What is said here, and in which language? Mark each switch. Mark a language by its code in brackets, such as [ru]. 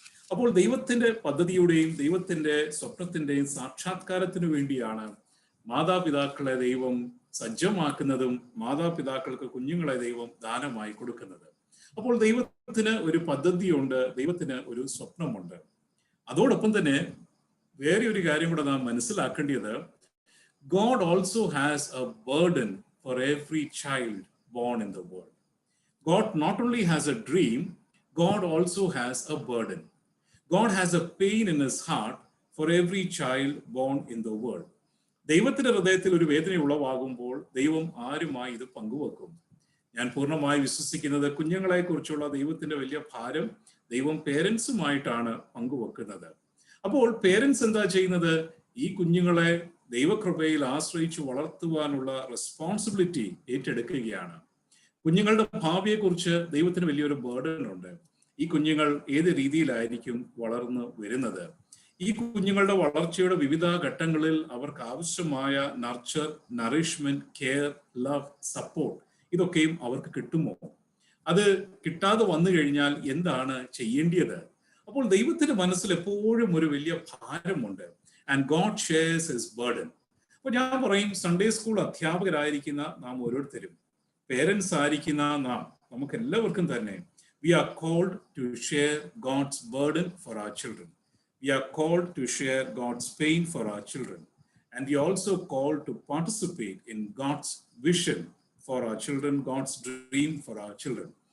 [ml] അപ്പോൾ ദൈവത്തിന്റെ പദ്ധതിയുടെയും ദൈവത്തിന്റെ സ്വപ്നത്തിന്റെയും സാക്ഷാത്കാരത്തിനു വേണ്ടിയാണ് മാതാപിതാക്കളെ ദൈവം സജ്ജമാക്കുന്നതും മാതാപിതാക്കൾക്ക് കുഞ്ഞുങ്ങളെ ദൈവം ദാനമായി കൊടുക്കുന്നത്. അപ്പോൾ ദൈവത്തിന് ഒരു പദ്ധതിയുണ്ട്, ദൈവത്തിന് ഒരു സ്വപ്നമുണ്ട്. അതോടൊപ്പം തന്നെ വേറെ ഒരു കാര്യം കൂടെ നാം മനസ്സിലാക്കേണ്ടത്, [en] God also has a burden for every child born in the world. God not only has a dream, God also has a burden. God has a pain in his heart for every child born in the world. [ml] ദൈവത്തിന്റെ ഹൃദയത്തിൽ ഒരു വേദന ഉളവാകുമ്പോൾ ദൈവം ആരുമായി ഇത് പങ്കുവെക്കും? ഞാൻ പൂർണ്ണമായി വിശ്വസിക്കുന്നത് കുഞ്ഞുങ്ങളെ കുറിച്ചുള്ള ദൈവത്തിന്റെ വലിയ ഭാരം ദൈവം പേരൻസുമായിട്ടാണ് പങ്കുവെക്കുന്നത്. അപ്പോൾ പേരൻസ് എന്താ ചെയ്യുന്നത്? ഈ കുഞ്ഞുങ്ങളെ ദൈവകൃപയിൽ ആശ്രയിച്ച് വളർത്തുവാനുള്ള റെസ്പോൺസിബിലിറ്റി ഏറ്റെടുക്കുകയാണ്. കുഞ്ഞുങ്ങളുടെ ഭാവിയെക്കുറിച്ച് ദൈവത്തിന് വലിയൊരു ബേർഡൻ ഉണ്ട്. ഈ കുഞ്ഞുങ്ങൾ ഏത് രീതിയിലായിരിക്കും വളർന്നു വരുന്നത്? ഈ കുഞ്ഞുങ്ങളുടെ വളർച്ചയുടെ വിവിധ ഘട്ടങ്ങളിൽ അവർക്ക് ആവശ്യമായ nurture, nourishment, care, love, support ഇതൊക്കെയും അവർക്ക് കിട്ടുമോ? അത് കിട്ടാതെ വന്നു കഴിഞ്ഞാൽ എന്താണ് ചെയ്യേണ്ടത്? അപ്പോൾ ദൈവത്തിന്റെ മനസ്സിൽ എപ്പോഴും ഒരു വലിയ ഭാരമുണ്ട്. [en] And God shares his burden. [ml] അപ്പോൾ ഞാൻ പറയും, സൺഡേ സ്കൂൾ അധ്യാപകരായിരിക്കുന്ന നാം ഓരോരുത്തരും, പേരൻസ് ആയിരിക്കുന്ന നാം, നമുക്ക് എല്ലാവർക്കും തന്നെ [en] we are called to share God's burden for our children. We are called to share God's pain for our children. And we are also called to participate in God's vision for our children, God's dream for our children.